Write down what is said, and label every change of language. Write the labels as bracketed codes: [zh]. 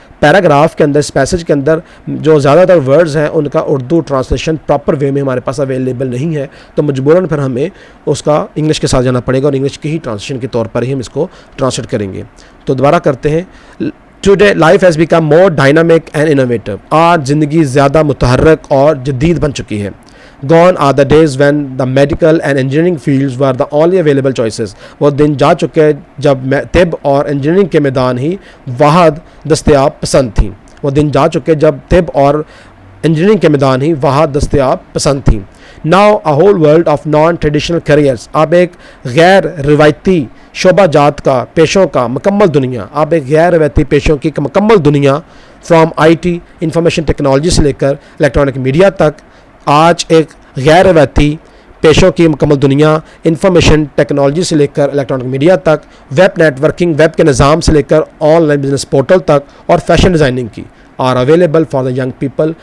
[ur] Paragraph کے اندر, اس passage کے اندر جو زیادہ تر ورڈز ہیں ان کا اردو ٹرانسلیشن پراپر وے میں ہمارے پاس اویلیبل نہیں ہے, تو مجبوراً پھر ہمیں اس کا انگلش کے ساتھ جانا پڑے گا اور انگلش کی ہی ٹرانسلیشن کے طور پر ہی ہم اس کو ٹرانسلیٹ کریں گے. تو دوبارہ کرتے ہیں. [en] Today life has become more dynamic and innovative. [ur] آج زندگی زیادہ متحرک اور جدید بن چکی ہے. [en] Gone are the days when the medical and engineering fields were the only available choices. [ur] وہ دن جا چکے جب طب اور انجینئرنگ کے میدان ہی واحد دستیاب پسند تھیں. وہ دن جا چکے جب طب اور انجینئرنگ کے میدان ہی واحد دستیاب پسند تھیں. [en] Now a whole world of non-traditional careers. [ur] اب ایک غیر روایتی شعبہ جات کا, پیشوں کا مکمل دنیا. اب ایک غیر روایتی پیشوں کی مکمل دنیا, فرام IT انفارمیشن ٹیکنالوجی سے لے کر الیکٹرانک میڈیا تک. آج ایک غیر روایتی پیشوں کی مکمل دنیا, انفارمیشن ٹیکنالوجی سے لے کر الیکٹرانک میڈیا تک, ویب نیٹ ورکنگ, ویب کے نظام سے لے کر آن لائن بزنس پورٹل تک, اور فیشن ڈیزائننگ کی [en] Are available for the young people.